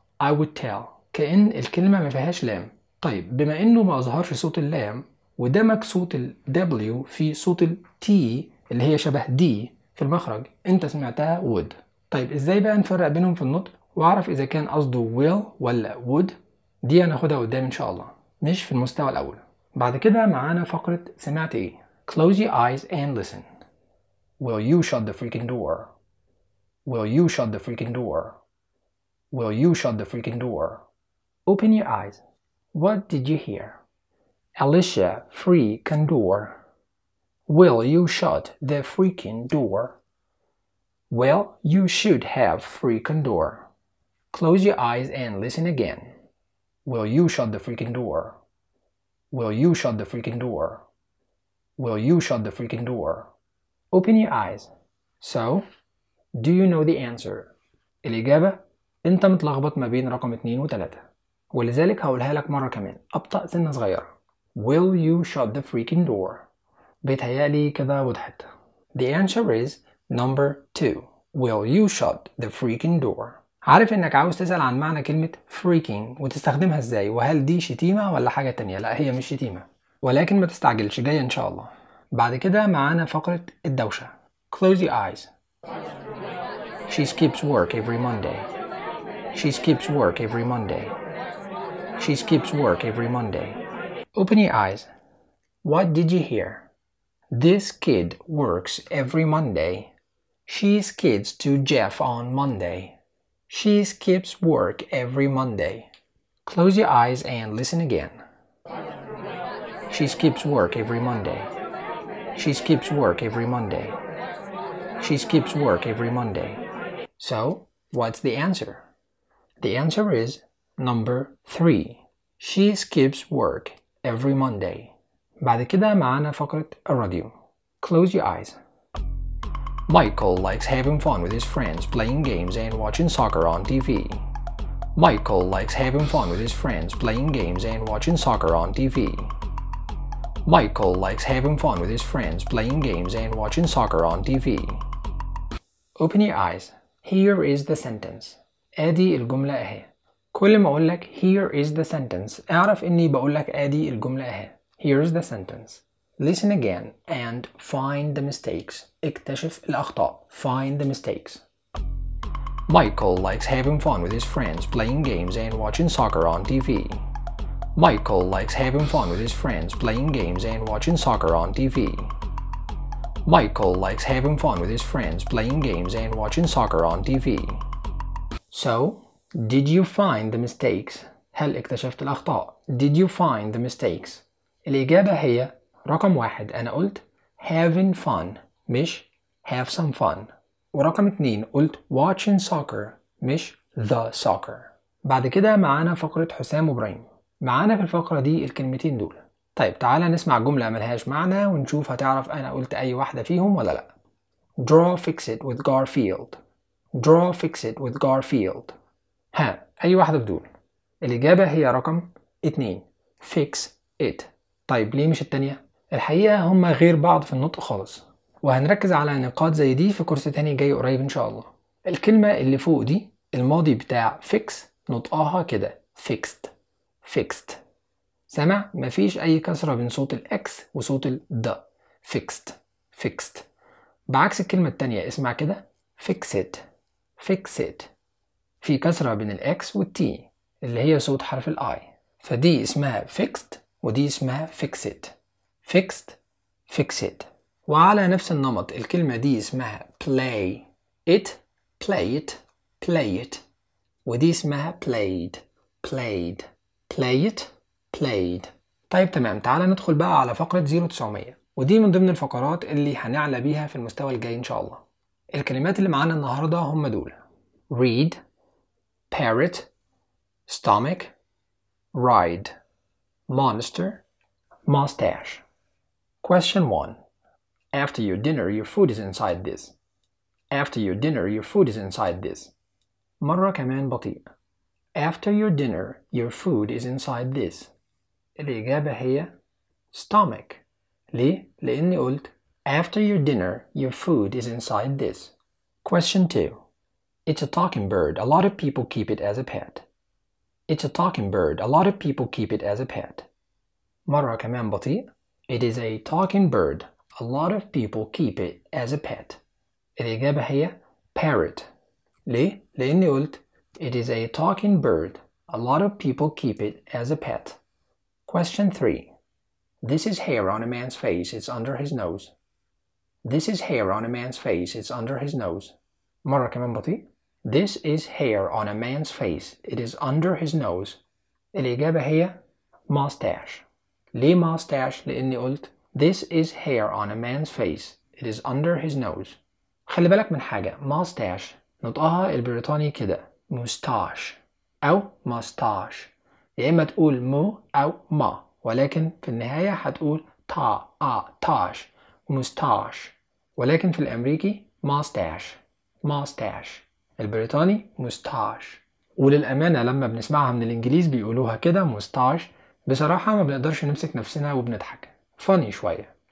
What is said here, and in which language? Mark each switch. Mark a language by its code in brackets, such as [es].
[en] I would tell، [ar] كأن الكلمة ما فيهاش لام. طيب بما انه ما ظهرش صوت اللام ودمك صوت ال W في صوت ال T اللي هي شبه D في المخرج، انت سمعتها would. طيب ازاي بقى نفرق بينهم في النطق واعرف اذا كان قصده will ولا would؟ دي هناخدها قدام ان شاء الله، مش في المستوى الاول. بعد كده معانا فقرة سمعت ايه. [en] Close your eyes and listen. Will you shut the freaking door? Will you shut the freaking door? Will you shut the freaking door? Open your eyes. What did you hear? Alicia freaking door. Will you shut the freaking door? Well, you should have freaking door. Close your eyes and listen again. Will you shut the freaking door? Will you shut the freaking door? Will you shut the freaking door? Open your eyes. So, do you know the answer? [ar] الإجابة أنت متلخبط ما بين رقم 2 و 3، ولذلك هقولها لك مرة كمان أبطأ سنة صغيرة. [en] Will you shut the freaking door? [ar] بيتهيألي كده وضحت. [en] The answer is number 2. Will you shut the freaking door? [ar] عارف إنك عاوز تسأل عن معنى كلمة freaking وتستخدمها إزاي، وهل دي شتيمة ولا حاجة تانية؟ لا هي مش شتيمة، ولكن ما تستعجلش جاية إن شاء الله. بعد كده معانا فقرة الدوشة. [en] Close your eyes. She skips work every Monday. She skips work every Monday. She skips work every Monday. Open your eyes. What did you hear? This kid works every Monday. She skids to Jeff on Monday. She skips work every Monday. Close your eyes and listen again. She skips work every Monday. She skips work every Monday. She skips work every Monday. So, what's the answer? The answer is number 3. She skips work every Monday. [ar] بعد كده معانا فقرة الراديو. [en] Close your eyes. Michael likes having fun with his friends playing games and watching soccer on TV. Michael likes having fun with his friends playing games and watching soccer on TV. Michael likes having fun with his friends playing games and watching soccer on TV. Open your eyes. Here is the sentence. [ar] ادي الجملة اهي. كل ما اقول لك [en] here is the sentence [ar] اعرف اني بقول لك ادي الجملة اهي. [en] Here is the sentence. Listen again and find the mistakes. [ar] اكتشف الاخطاء. [en] Find the mistakes. Michael likes having fun with his friends playing games and watching soccer on TV. Michael likes having fun with his friends playing games and watching soccer on TV. Michael likes having fun with his friends playing games and watching soccer on TV. So, Did you find the mistakes? [ar] هل اكتشفت الأخطاء؟ [en] Did you find the mistakes? [ar] الإجابة هي رقم واحد أنا قلت [en] having fun [ar] مش [en] have some fun [ar] ورقم اتنين قلت [en] watching soccer [ar] مش [en] the soccer. [ar] بعد كده معانا فقرة حسام وبراهيم. معانا في الفقرة دي الكلمتين دول. طيب تعالى نسمع جملة ملهاش معنى ونشوف هتعرف أنا قلت أي واحدة فيهم ولا لا. [en] Draw fix it with Garfield. Draw fix it with Garfield. [ar] ها أي واحدة بدون؟ الإجابة هي رقم 2 fix it. طيب ليه مش التانية؟ الحقيقة هما غير بعض في النطق خالص، وهنركز على نقاط زي دي في كورس تاني جاي قريب إن شاء الله. الكلمة اللي فوق دي الماضي بتاع fix نطقها كده fixed fixed. سمع؟ مفيش أي كسرة بين صوت الـ X وصوت الـ D. [en] Fixed. Fixed. [ar] بعكس الكلمة التانية اسمع كده. [en] Fix it. Fix it. [ar] في كسرة بين الـ X والـ T اللي هي صوت حرف الـ I. فدي اسمها Fixed ودي اسمها Fix it. [en] Fixed. Fix it. [ar] وعلى نفس النمط الكلمة دي اسمها Play. [en] It. Play it. Play it. [ar] ودي اسمها Played. [en] Played. Play it. Played. [ar] طيب تمام تعال ندخل بقى على فقرة 0900 ودي من ضمن الفقرات اللي هنعلى بيها في المستوى الجاي إن شاء الله. الكلمات اللي معانا النهاردة هم دول [en] read parrot stomach ride monster mustache. Question 1. After your dinner your food is inside this. After your dinner your food is inside this. [ar] مرة كمان بطيء. [en] After your dinner your food is inside this. [ar] الإجابة هي stomach. ليه؟ لأني قلت [en] after your dinner your food is inside this. Question 2. It's a talking bird. A lot of people keep it as a pet. It's a talking bird. A lot of people keep it as a pet. [ar] مرة كمان بطيء. [en] It is a talking bird. A lot of people keep it as a pet. [ar] الإجابة هي parrot. ليه؟ لأني قلت [en] it is a talking bird. A lot of people keep it as a pet. Question 3. This is hair on a man's face. It's under his nose. This is hair on a man's face. It's under his nose. [ar] مرة كمان بطيء. [en] This is hair on a man's face. It is under his nose. [ar] الإجابة هي mustache. ليه [en] mustache؟ [ar] لأني قلت [en] this is hair on a man's face. It is under his nose. [ar] خلي بالك من حاجة. Mustache نطقها البريطاني كده. [en] Mustache أو mustache. [ar] يا إما تقول مو أو ما، ولكن في النهاية هتقول تا آ تاش مستاش، ولكن في الأمريكي ماستاش ماستاش، البريطاني مستاش. وللأمانة لما بنسمعها من الإنجليز بيقولوها كده مستاش، بصراحة ما بنقدرش نمسك نفسنا وبنضحك، فاني شوية.